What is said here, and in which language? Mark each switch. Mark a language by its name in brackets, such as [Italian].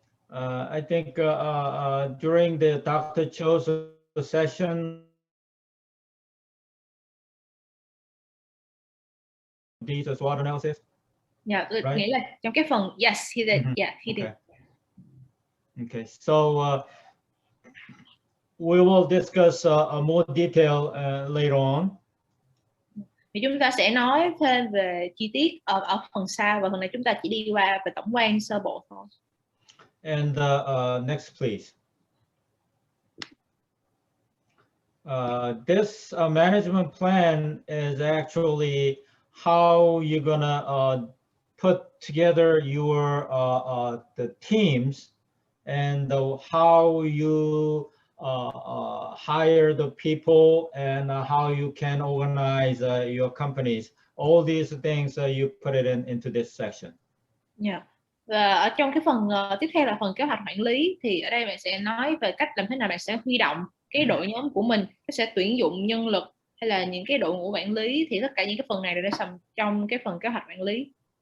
[English] I think during the Dr. Cho's session, these SWOT analysis. Yeah, right? [Vietnamese] Nghĩa là trong cái phần [English] yes, he did. Yeah, he did. Okay, so we will discuss more detail later on. [Vietnamese] Thì chúng ta sẽ nói thêm về chi tiết ở phần sau, và phần này chúng ta chỉ đi qua về tổng quan sơ bộ thôi. [English] And next, please. This management plan is actually how you're gonna put together your the teams, and how you hire the people, and how you can organize your companies. All these things you put it into this section. Yeah. [Vietnamese] Và ở trong cái phần tiếp theo là phần kế hoạch quản lý, thì ở đây bạn sẽ nói về cách làm thế nào bạn sẽ huy động cái đội nhóm của mình, sẽ tuyển dụng nhân lực hay là những cái đội ngũ quản lý, thì tất cả những cái phần này đều đã nằm trong cái phần kế hoạch quản lý.